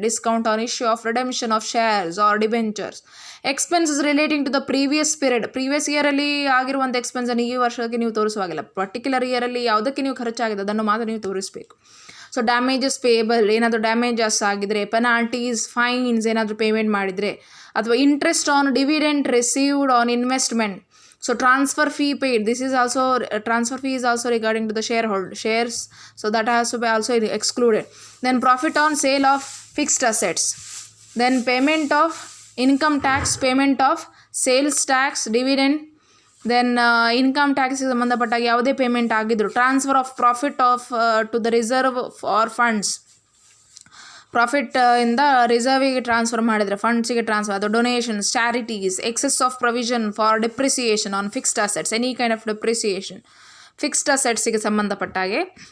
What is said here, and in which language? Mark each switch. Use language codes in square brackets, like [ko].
[en] Discount on issue of redemption of shares or debentures. Expenses relating to the previous period, [kn] previous ಇಯರಲ್ಲಿ ಆಗಿರುವಂಥ ಎಕ್ಸ್ಪೆನ್ಸನ್ನು ಈ ವರ್ಷಕ್ಕೆ ನೀವು ತೋರಿಸುವಾಗಿಲ್ಲ. Particular ಇಯರಲ್ಲಿ ಯಾವುದಕ್ಕೆ ನೀವು ಖರ್ಚಾಗಿದೆ ಅದನ್ನು ಮಾತ್ರ ನೀವು ತೋರಿಸಬೇಕು. ಸೊ ಡ್ಯಾಮೇಜಸ್ ಪೇಯಬಲ್, ಏನಾದರೂ ಡ್ಯಾಮೇಜಸ್ ಆಗಿದ್ರೆ, ಪೆನಾಲ್ಟೀಸ್, ಫೈನ್ಸ್ ಏನಾದರೂ ಪೇಮೆಂಟ್ ಮಾಡಿದರೆ, ಅಥವಾ [en] Interest on dividend received on investment. So transfer fee paid, this is also, transfer fee is also regarding to the shares, so that has to be also excluded. Then profit on sale of fixed assets, then payment of income tax, payment of sales tax, dividend, then [kn] income ಟ್ಯಾಕ್ಸಿಗೆ ಸಂಬಂಧಪಟ್ಟಾಗ ಯಾವುದೇ payment ಆಗಿದ್ರು, [en] transfer of profit of to the reserve or funds, [kn] profit ಇಂದ ರಿಸರ್ವಿಗೆ transfer ಮಾಡಿದರೆ, [en] ಫಂಡ್ಸಿಗೆ ಟ್ರಾನ್ಸ್ಫರ್, ಅದು donations, charities, excess of provision for depreciation on fixed assets, any kind of depreciation fixed ಅಸೆಟ್ಸಿಗೆ ಸಂಬಂಧಪಟ್ಟಾಗೆ.